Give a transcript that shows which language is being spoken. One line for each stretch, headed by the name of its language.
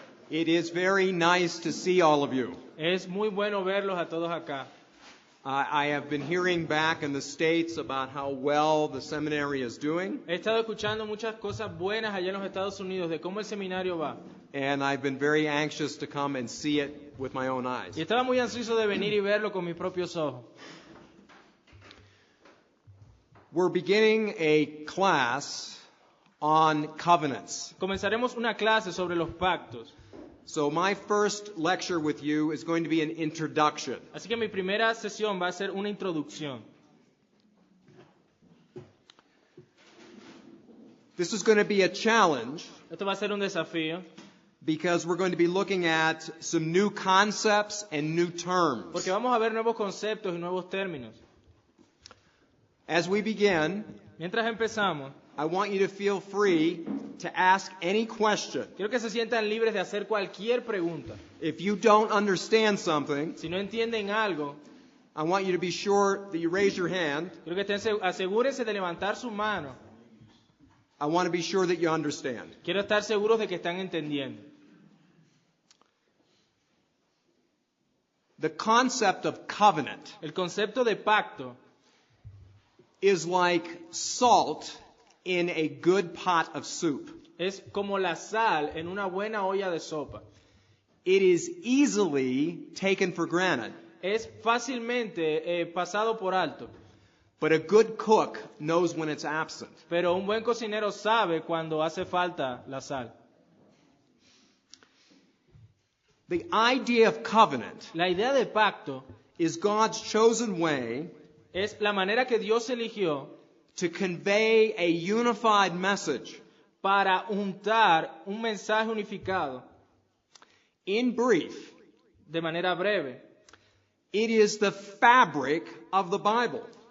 English: It is very nice to see all of you.
Spanish: Es muy bueno verlos a todos acá.
English: I have been hearing back in the States about how well the seminary is doing,
Spanish: He estado escuchando muchas cosas buenas allá en los Estados Unidos de cómo el seminario va.
English: and I've been very anxious to come and see it with my own eyes.
Spanish: Y estaba muy ansioso de venir y verlo con mis propios ojos.
English: We're beginning a class on covenants.
Spanish: Comenzaremos una clase sobre los pactos.
English: So my first lecture with you is going to be an introduction.
Spanish: Así que mi primera sesión va a ser una introducción.
English: This is going to be a challenge
Spanish: Esto va a ser un desafío
English: because we're going to be looking at some new concepts and new terms.
Spanish: porque vamos a ver nuevos conceptos y nuevos términos.
English: As we begin,
Spanish: Mientras empezamos,
English: I want you to feel free to ask any question.
Spanish: quiero que se sientan libres de hacer cualquier pregunta.
English: If you don't understand something,
Spanish: Si no entienden algo,
English: I want you to be sure that you raise your hand.
Spanish: quiero que asegúrense de levantar su mano.
English: I want to be sure that you understand.
Spanish: Quiero estar seguros de que están entendiendo.
English: The concept of covenant
Spanish: El concepto de pacto
English: is like salt in a good pot of soup.
Spanish: es como la sal en una buena olla de sopa.
English: It is easily taken for granted,
Spanish: Es fácilmente pasado por alto,
English: but a good cook knows when it's absent.
Spanish: pero un buen cocinero sabe cuando hace falta la sal.
English: The idea of covenant
Spanish: La idea de pacto
English: is God's chosen way
Spanish: es la manera que Dios eligió
English: to convey a unified message.
Spanish: para juntar un mensaje unificado.
English: In brief,
Spanish: De manera breve.
English: it is the fabric of the Bible.